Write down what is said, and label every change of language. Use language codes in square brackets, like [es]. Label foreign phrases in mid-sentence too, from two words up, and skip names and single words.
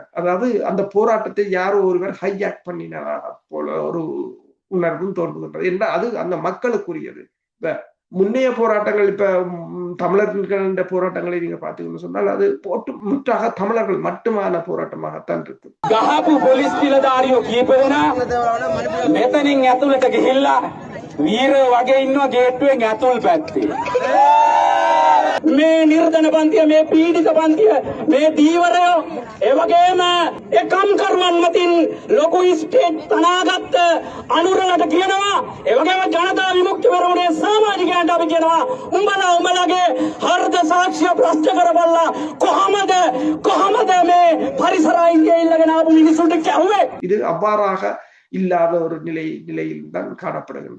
[ta] அதாவது அந்த போராட்டத்தை யாரோ ஒருவர் ஹைஜாக் பண்ணினார் போல ஒரு உணர்வும் தோன்றுகின்றது என்றால் அது அந்த மக்களுக்குரியது. இப்ப முன்னைய போராட்டங்கள், இப்ப தமிழர்கள் போராட்டங்களை நீங்க பாத்தீங்கன்னு சொன்னால் அது முற்றாக தமிழர்கள் மட்டுமான போராட்டமாகத்தான் இருக்கு. [si] වීර වගේ ඉන්නවා ගේට්ටුවෙන් ඇතුල් පැත්තේ. මේ නිර්ධන පන්තිය, මේ පීඩිත පන්තිය, මේ දීවරයෝ ඒ වගේම එකම් කරුවන් මතින් ලොකු ස්ටේට් තනාගත්ත අනුරලට කියනවා, ඒ වගේම ජනතා විමුක්ති පෙරමුණේ සමාජිකයන්ට අපි කියනවා උඹලාගේ හර්ධ සාක්ෂිය ප්‍රශ්න කරපල්ලා කොහමද මේ පරිසරයින්ගේ ඉල්ලගෙන ආපු මිනිසුන්ට කැහුවේ. [ta] இது அவ்வாறாக இல்லாத ஒரு நிலையில் தான் காணப்படுகின்றது.